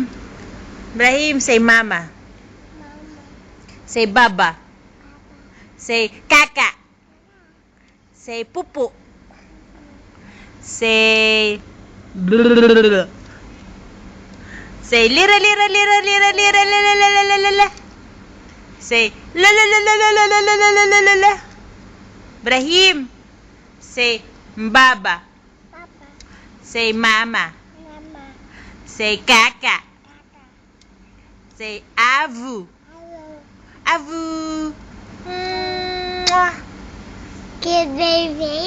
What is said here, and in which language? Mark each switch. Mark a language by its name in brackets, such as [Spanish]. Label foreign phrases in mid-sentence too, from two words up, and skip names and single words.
[English] Brahim, say mama. Say baba. Say kaka. Say pupu. Say say lira lira lira lira lira la la la la la la. Say la la la la la la la la la la la la. Brahim, say baba. Say mama. Say kaka. Say avu. Avu. Mwah. Cute baby.